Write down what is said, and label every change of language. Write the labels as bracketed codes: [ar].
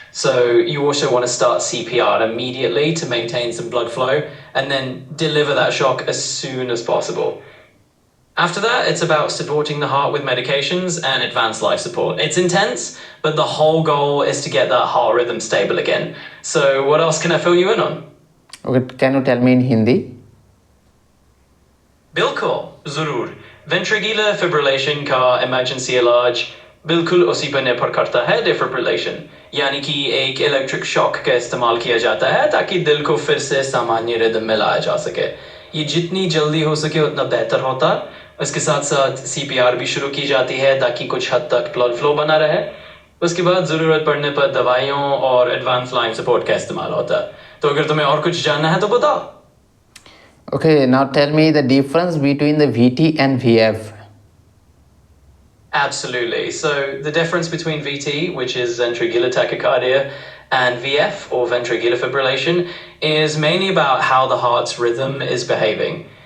[en] So you also want to start CPR immediately to maintain some blood flow and then deliver that shock as soon as possible. After that, it's about supporting the heart with medications and advanced life support. It's intense, but the whole goal is to get that heart rhythm stable again. So what else can I fill you in on? Okay, can you tell me in Hindi? [hi] बिल्कुल जरूर ventricular fibrillation का emergency इलाज बिल्कुल उसी पर निर्भर करता है डिफिब्रिलेशन यानी कि एक इलेक्ट्रिक शॉक का इस्तेमाल किया जाता है ताकि दिल को फिर से सामान्य रिदम में लाया जा सके ये जितनी जल्दी हो सके उतना बेहतर होता उसके साथ साथ सीपीआर भी शुरू की जाती है ताकि कुछ हद तक ब्लड फ्लो बना रहे उसके बाद ज़रूरत पड़ने पर दवाइयों और एडवांस लाइफ सपोर्ट का इस्तेमाल होता तो अगर तुम्हें और कुछ जानना है तो बताओ [en] Okay, now tell me the difference between the VT and VF. Absolutely. So the difference between VT, which is ventricular tachycardia, and VF, or ventricular fibrillation, is mainly about how the heart's rhythm is behaving.